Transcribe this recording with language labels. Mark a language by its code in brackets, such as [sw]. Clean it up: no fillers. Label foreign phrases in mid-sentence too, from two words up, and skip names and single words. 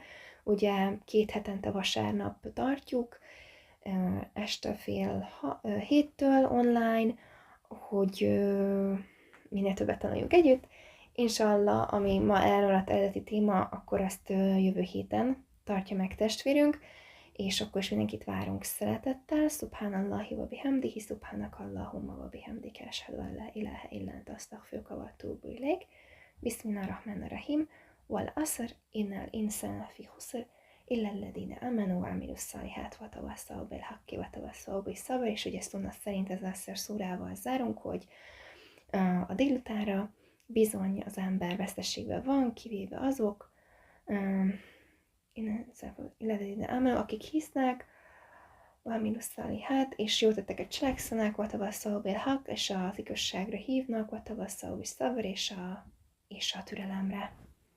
[hu] Ugye 2 hetente vasárnap tartjuk, este fél 7-től online, hogy minél többet tanuljunk együtt. Inshallah, ami ma elmaradt eredeti téma, akkor azt jövő héten tartja meg testvérünk, és akkor is mindenkit várunk szeretettel. [ar] سبحان الله وبحمده، سبحانك اللهم وبحمدك، أشهد أن لا إله إلا أنت أستغفرك وأتوب إليك. بسم الله الرحمن الرحيم. والعصر، إن الإنسان لفي خسر، إلا الذين آمنوا وعملوا الصالحات وتواصوا بالحق وتواصوا بالصبر. [hu] És ugye Sunna szerint ez Asr szúrával zárunk, hogy a délutánra, bizony az ember veszteségben van, kivéve azok, akik hisznek, valami hát, és jó tetteket cselekszenek, [ar] وتواصوا بالحق, [hu] és az igazságra hívnak, vatavasszal és a türelemre.